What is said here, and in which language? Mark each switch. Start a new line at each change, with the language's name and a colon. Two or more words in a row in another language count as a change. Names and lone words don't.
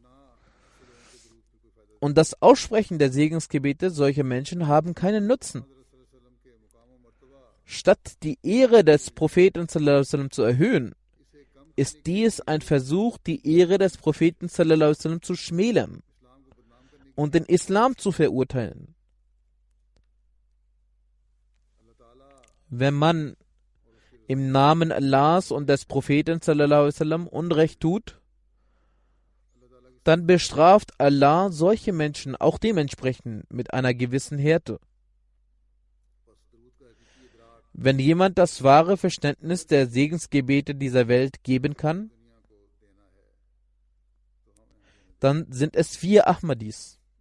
German: Und das Aussprechen der Segensgebete solcher Menschen haben keinen Nutzen. Statt die Ehre des Propheten
Arabic: صلى الله عليه وسلم
German: zu erhöhen, ist dies ein Versuch, die Ehre des Propheten
Arabic: صلى الله عليه وسلم
German: zu schmälern und den Islam zu verurteilen. Wenn man im Namen Allahs und des Propheten
Arabic: صلى الله عليه وسلم
German: Unrecht tut, dann bestraft Allah solche Menschen auch dementsprechend mit einer gewissen Härte. Wenn jemand das wahre Verständnis der Segensgebete dieser Welt geben kann, dann sind es wir Ahmadis.